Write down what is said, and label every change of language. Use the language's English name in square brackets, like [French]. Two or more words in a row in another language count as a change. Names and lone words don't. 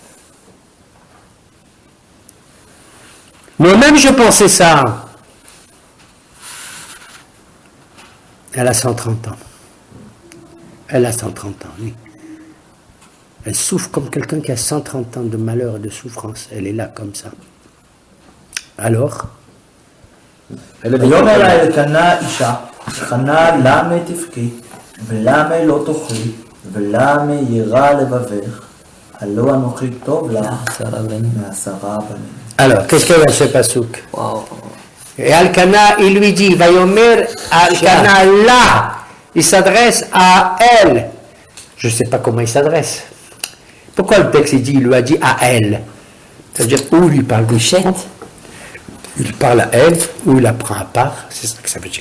[French] Moi-même, je pensais ça. Elle a 130 ans. Elle a 130 ans, oui. Elle souffre comme quelqu'un qui a 130 ans de malheur et de souffrance. Elle est là comme ça. Alors, [Hebrew] ויאמר לה אלקנה אישה, חנה לה מתפקי, ולמה לא תאכלי, ולמה יירא לבבך, הלא אנוכי טוב לך מעשרה בנים. [French] Alors, qu'est-ce qu'il y a dans ce pasouk? Waouh. Et Alcana, il lui dit, Vayomer, Alcana là, il s'adresse à elle. Je ne sais pas comment il s'adresse. Pourquoi le texte il lui a dit à elle? C'est-à-dire, où il lui parle de chèque, il parle à elle, ou il la prend à part, c'est ça que ça veut dire.